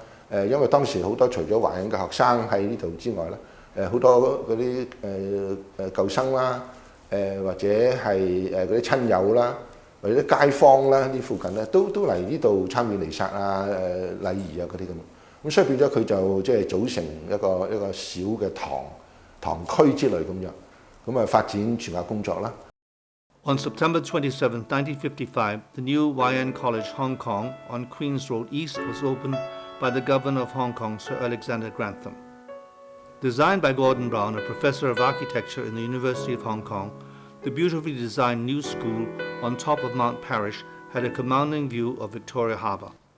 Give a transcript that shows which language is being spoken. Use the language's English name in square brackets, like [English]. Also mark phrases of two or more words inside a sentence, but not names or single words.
[Cantonese] 因為當時好多除咗華人嘅學生喺呢度之外咧，好多嗰啲舊生啦，或者係嗰啲親友啦，或者啲街坊啦，呢附近咧都嚟呢度參與彌撒啊、禮儀啊嗰啲咁。咁所以變咗佢就即係組成一個小嘅堂區之類咁樣，咁啊發展傳教工作啦。 [English] On September 27, 1955, the new YN College Hong Kong on Queen's Road East was opened by the Governor of Hong Kong, Sir Alexander Grantham. Designed by Gordon Brown, a professor of architecture in the University of Hong Kong, the beautifully designed new school on top of Mount Parrish had a commanding view of Victoria Harbour.